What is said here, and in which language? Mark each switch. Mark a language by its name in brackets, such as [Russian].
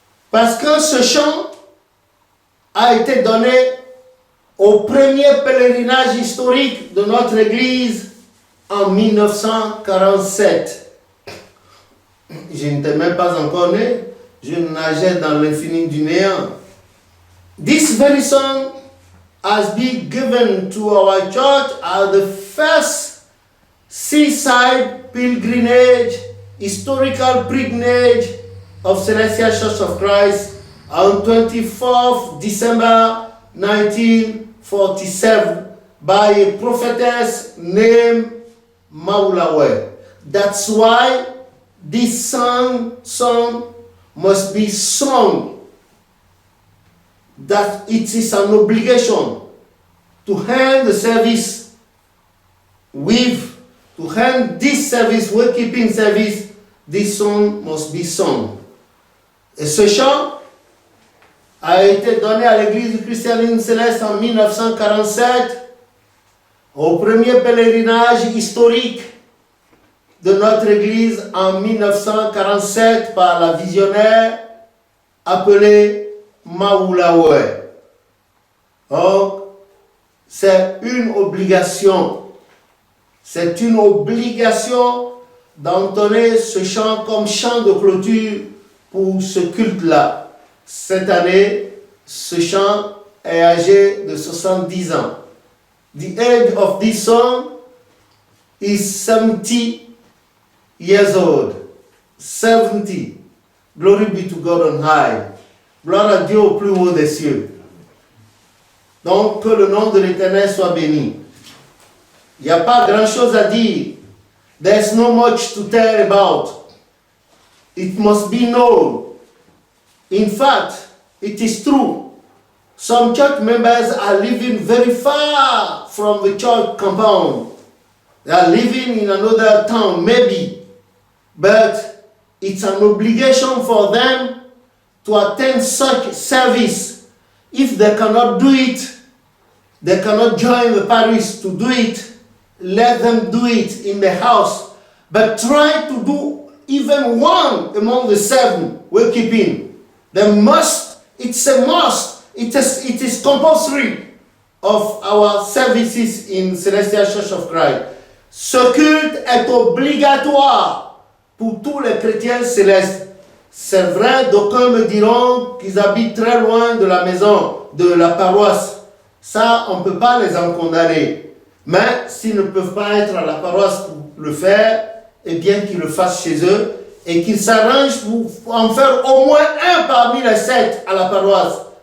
[French] Parce que ce chant a été donné au premier pèlerinage historique de notre Église en 1947. Je n'étais même pas encore né, je nageais dans l'infini du néant. [English] This very song has been given to our church as the first seaside pilgrimage, historical pilgrimage of Celestial Church of Christ on 24th December 1947 by a prophetess named Maulawe. That's why this song must be sung. That it is an obligation to end the service to end this service, worshiping service, this song must be sung. [French] Et ce chant a été donné à l'église Christianine Céleste en 1947 au premier pèlerinage historique de notre église en 1947 par la visionnaire appelée Maulawe. Donc, c'est une obligation. C'est une obligation d'entonner ce chant comme chant de clôture pour ce culte-là. Cette année, ce chant est âgé de 70 ans. [English] The age of this song is 70 years old. 70. Glory be to God on high. [French] Gloire à Dieu au plus haut des cieux. Donc, que le nom de l'Éternel soit béni. Il n'y a pas grand-chose à dire. [English] There's no much to tell about. It must be known. In fact, it is true. Some church members are living very far from the church compound. They are living in another town, maybe. But it's an obligation for them to attend such service. If they cannot do it, they cannot join the parish to do it, let them do it in the house. But try to do even one among the 7 we're keeping. They must, it's a must, it is compulsory of our services in Celestial Church of Christ. [French] Ce culte est obligatoire pour tous les chrétiens célestes. C'est vrai, d'aucuns me diront qu'ils habitent très loin de la maison, de la paroisse. Ça, on ne peut pas les en condamner. Mais s'ils ne peuvent pas être à la paroisse pour le faire, eh bien qu'ils le fassent chez eux et qu'ils s'arrangent pour en faire au moins un parmi les 7 à la paroisse.